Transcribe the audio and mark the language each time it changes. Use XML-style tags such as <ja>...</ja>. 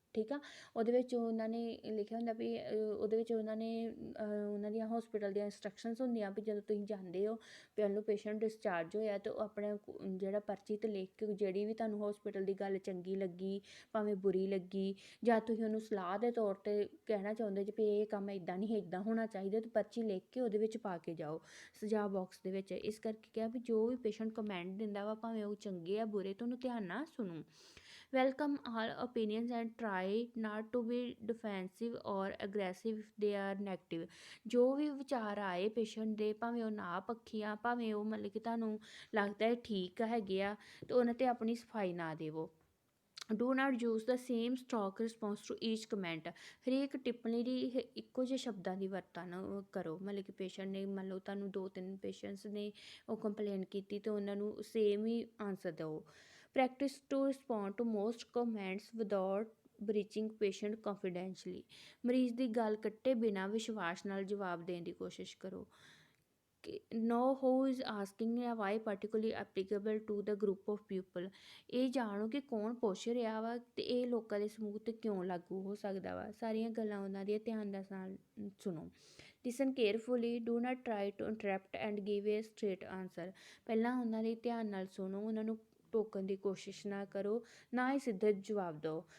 <pa>ਠੀਕ ਆ, ਉਹਦੇ ਵਿੱਚ ਉਹਨਾਂ ਨੇ ਲਿਖਿਆ ਹੁੰਦਾ ਵੀ ਉਹਦੇ ਵਿੱਚ ਉਹਨਾਂ ਦੀਆਂ ਹੋਸਪਿਟਲ ਦੀਆਂ ਇੰਸਟਰਕਸ਼ਨਸ ਹੁੰਦੀਆਂ ਵੀ ਜਦੋਂ ਤੁਸੀਂ ਜਾਂਦੇ ਹੋ, ਪਹਿਲੋਂ ਪੇਸ਼ੈਂਟ ਡਿਸਚਾਰਜ ਹੋਇਆ ਤਾਂ ਉਹ ਆਪਣੇ ਜਿਹੜਾ ਪਰਚੀ 'ਤੇ ਲਿਖ ਕੇ ਜਿਹੜੀ ਵੀ ਤੁਹਾਨੂੰ ਹੋਸਪਿਟਲ ਦੀ ਗੱਲ ਚੰਗੀ ਲੱਗੀ ਭਾਵੇਂ ਬੁਰੀ ਲੱਗੀ, ਜਾਂ ਤੁਸੀਂ ਉਹਨੂੰ ਸਲਾਹ ਦੇ ਤੌਰ 'ਤੇ ਕਹਿਣਾ ਚਾਹੁੰਦੇ ਜੀ ਵੀ ਇਹ ਕੰਮ ਇੱਦਾਂ ਨਹੀਂ ਇੱਦਾਂ ਹੋਣਾ ਚਾਹੀਦਾ, ਤਾਂ ਪਰਚੀ ਲਿਖ ਕੇ ਉਹਦੇ ਵਿੱਚ ਪਾ ਕੇ ਜਾਓ ਸੁਝਾਅ ਬਾਕਸ ਦੇ ਵਿੱਚ। ਇਸ ਕਰਕੇ ਕਿਹਾ ਵੀ ਜੋ ਵੀ ਪੇਸ਼ੈਂਟ ਕਮੈਂਟ ਦਿੰਦਾ ਵਾ ਭਾਵੇਂ ਉਹ ਚੰਗੇ ਆ ਬੁਰੇ, ਤਾਂ ਉਹਨੂੰ ਧਿਆਨ ਨਾਲ ਸੁਣੋ।</pa> <en>Welcome all opinions and try not to be defensive or aggressive if they are negative।</en> <pa>ਜੋ ਵੀ ਵਿਚਾਰ ਆਏ ਪੇਸ਼ੈਂਟ ਦੇ, ਭਾਵੇਂ ਉਹ ਨਾ ਪੱਖੀ ਆ, ਭਾਵੇਂ ਉਹ ਮਤਲਬ ਕਿ ਤੁਹਾਨੂੰ ਲੱਗਦਾ ਹੈ ਠੀਕ ਹੈਗੇ ਆ, ਤੇ ਉਹਨਾਂ 'ਤੇ ਆਪਣੀ ਸਫਾਈ ਨਾ ਦੇਵੋ।</pa> <en>Do not use the same stock response to each comment.</en> <pa>ਹਰੇਕ ਟਿੱਪਣੀ ਦੀ ਇੱਕੋ ਜਿਹੇ ਸ਼ਬਦਾਂ ਦੀ ਵਰਤੋਂ ਕਰੋ। ਮਤਲਬ ਕਿ ਪੇਸ਼ੈਂਟ ਨੇ, ਮੰਨ ਲਓ ਤੁਹਾਨੂੰ 2-3 ਪੇਸ਼ੈਂਟਸ ਨੇ ਉਹ ਕੰਪਲੇਨ ਕੀਤੀ, ਤੇ ਉਹਨਾਂ ਨੂੰ ਸੇਮ ਹੀ ਆਨਸਰ ਦਿਓ।</pa> <en>Practice to respond to most comments without breaching patient confidentially.</en> <pa>ਮਰੀਜ਼ ਦੀ ਗੱਲ ਕੱਟੇ ਬਿਨਾਂ ਵਿਸ਼ਵਾਸ ਨਾਲ ਜਵਾਬ ਦੇਣ ਦੀ ਕੋਸ਼ਿਸ਼ ਕਰੋ।</pa> <en>know who is asking why particularly applicable to the group of people।</en> <pa>ਇਹ ਜਾਣੋ ਕਿ ਕੌਣ ਪੁੱਛ ਰਿਹਾ ਵਾ, ਤੇ ਇਹ ਲੋਕਾਂ ਦੇ ਸਮੂਹ 'ਤੇ ਕਿਉਂ ਲਾਗੂ ਹੋ ਸਕਦਾ ਵਾ। ਸਾਰੀਆਂ ਗੱਲਾਂ ਉਹਨਾਂ ਦੀਆਂ ਧਿਆਨ ਦੇ ਨਾਲ ਸੁਣੋ।</pa> <en>Listen carefully, do not try to interrupt and give a straight answer.</en> <pa>ਪਹਿਲਾਂ ਉਹਨਾਂ ਦੀ ਧਿਆਨ ਨਾਲ ਸੁਣੋ, ਉਹਨਾਂ ਨੂੰ ਟੋਕਣ ਦੀ ਕੋਸ਼ਿਸ਼ ਨਾ ਕਰੋ, ਨਾ ਹੀ ਸਿੱਧਾ ਜਵਾਬ ਦਿਓ।</pa>